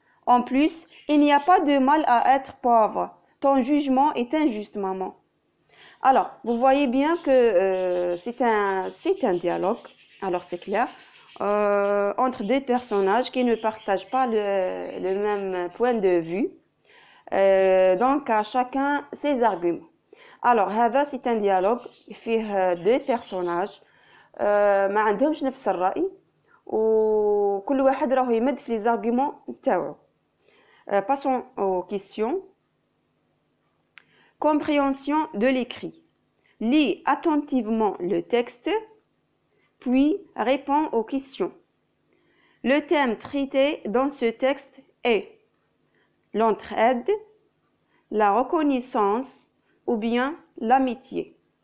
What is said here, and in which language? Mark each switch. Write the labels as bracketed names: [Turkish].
[French] En plus, il n'y a pas de mal à être pauvre. Ton jugement est injuste, maman. Alors, vous voyez bien que c'est un dialogue, alors c'est clair, entre deux personnages qui ne partagent pas le même point de vue. Donc, à chacun ses arguments. Alors, c'est un dialogue [Arabic] فيه [French] deux personnages [Arabic] ما عندهمش نفس الرأي وكل واحد راهو يمد في [French] les arguments [Arabic] نتاعو. [French] Passons aux questions. Compréhension de l'écrit. Lis attentivement le texte, puis réponds aux questions. Le thème traité dans ce texte est l'entraide, la reconnaissance ou bien l'amitié.